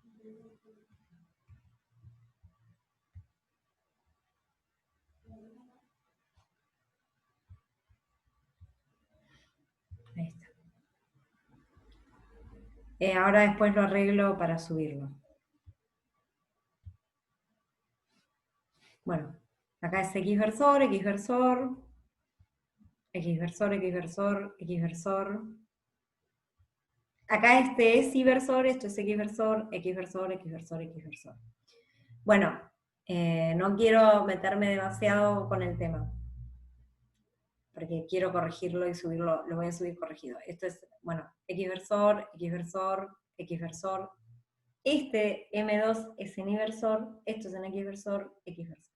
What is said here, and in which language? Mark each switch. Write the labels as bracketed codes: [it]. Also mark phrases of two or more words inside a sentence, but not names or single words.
[es] Ahí está. Ahora después lo arreglo para subirlo. Bueno, acá es X versor, X versor, X versor, X versor, X versor. Acá este es Y versor, esto es X versor, X versor, X versor, X versor. Bueno, no quiero meterme demasiado con el tema, porque quiero corregirlo y subirlo, lo voy a subir corregido. Esto es, bueno, X versor, X versor, X versor. Este M2 es en Y versor, esto es en X versor, X versor.